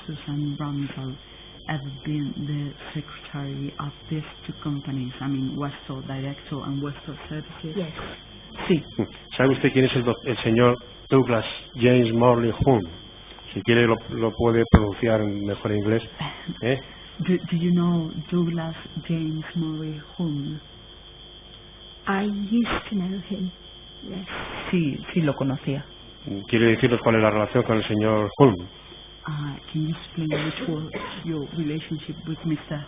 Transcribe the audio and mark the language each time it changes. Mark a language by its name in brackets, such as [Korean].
[English] Susan Randall, ever been the secretary of these two companies? I mean, Westour Director and Westour Services? Yes. [Spanish] Sí. ¿Sabe usted quién es el señor Douglas James Morley Hume? Si quiere lo puede pronunciar mejor en inglés. [English] Do you know Douglas James Morley Hume? I used to know him. Yes. [Spanish] Sí, lo conocía. ¿Quiere decirnos cuál es la relación con el señor Hume? [English] Can you explain which was your relationship with Mr.